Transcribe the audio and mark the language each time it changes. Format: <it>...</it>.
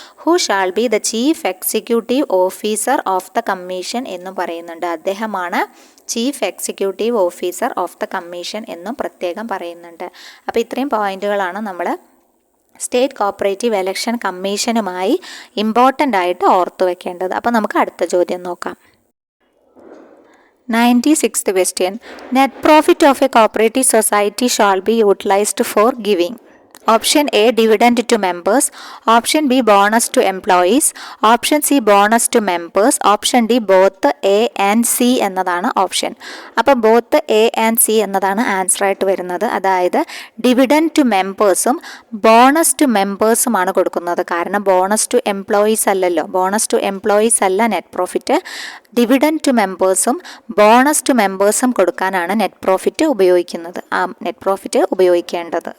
<en>who shall be the chief executive officer of the commission</en> <ml>എന്നും പറയുന്നുണ്ട്. അദ്ദേഹമാണ് chief executive officer of the commission എന്നും പ്രത്യേകം പറയുന്നുണ്ട്. അപ്പോൾ ഇത്രയും പോയിന്റുകളാണ് നമ്മൾ സ്റ്റേറ്റ് കോപ്പറേറ്റീവ് ഇലക്ഷൻ കമ്മീഷനുമായി ഇമ്പോർട്ടൻ്റ് ആയിട്ട് ഓർത്തു വെക്കേണ്ടത്. അപ്പോൾ നമുക്ക് അടുത്ത ചോദ്യം നോക്കാം.</ml> <en>96th question. Net profit of a cooperative society shall be utilized for giving. Option A, dividend to members. Option B, bonus to employees. Option C, bonus to members. Option D, both A and C</en> <ml>എന്നതാണ് option. അപ്പോൾ</ml> <en>both A and C</en> <ml>എന്നതാണ് answer ആയിട്ട് വരുന്നത്. അതായത് dividend to മെമ്പേഴ്സും bonus to മെമ്പേഴ്സുമാണ് കൊടുക്കുന്നത്. കാരണം bonus to employees അല്ലല്ലോ, bonus to employees അല്ല net profit. Dividend to മെമ്പേഴ്സും bonus to മെമ്പേഴ്സും കൊടുക്കാനാണ് നെറ്റ് പ്രോഫിറ്റ് ഉപയോഗിക്കുന്നത്, നെറ്റ് പ്രോഫിറ്റ് ഉപയോഗിക്കേണ്ടത്.</ml>